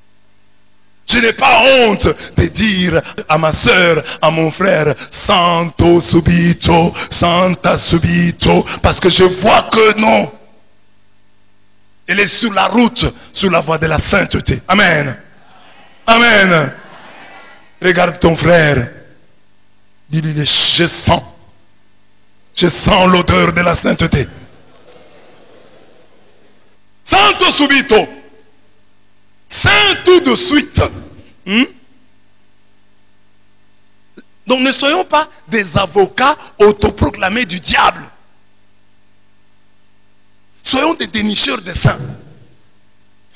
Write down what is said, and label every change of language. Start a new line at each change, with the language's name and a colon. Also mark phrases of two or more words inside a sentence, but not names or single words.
French: Je n'ai pas honte de dire à ma soeur, à mon frère,
Italian: Santo subito, Santa subito,
French: parce que je vois que non. Elle est sur la route, sur la voie de la sainteté. Amen. Amen. Regarde ton frère. Dis-lui, je sens l'odeur de la sainteté.
Italian: Santo subito.
French: Saint tout de suite. Donc ne soyons pas des avocats autoproclamés du diable. Soyons des dénicheurs des saints.